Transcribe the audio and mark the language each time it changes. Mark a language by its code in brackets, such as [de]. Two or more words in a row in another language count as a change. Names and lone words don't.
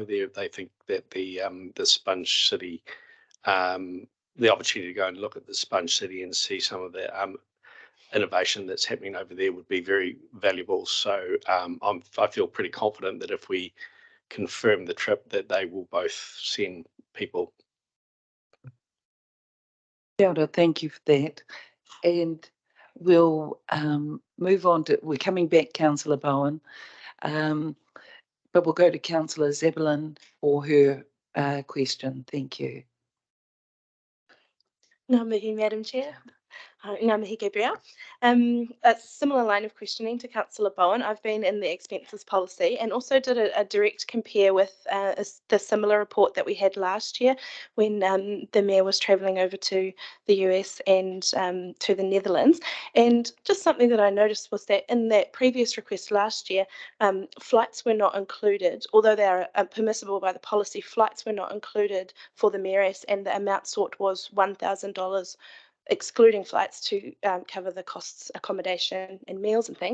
[en] They think that the Sponge City, the opportunity to go and look at the Sponge City and see some of the innovation that's happening over there would be very valuable. So I feel pretty confident that if we confirm the trip, that they will both send people. [mi] Kia ora, [en] thank you for that. And we'll move on to, we're coming back, Councillor Bowen, but we'll go to Councillor Zebulon for her question. Thank you. [mi] Ngā mihi, [en] Madam Chair. [mi] Ngā mihi, Gabrielle. [en] A similar line of questioning to Councillor Bowen. I've been in the expenses policy and also did a direct compare with the similar report that we had last year when the Mayor was travelling over to the US and to the Netherlands. And just something that I noticed was that in that previous request last year, flights were not included, although they are permissible by the policy, flights were not included for the Mayoress, and the amount sought was $1,000 excluding flights to cover the costs, accommodation and meals and things.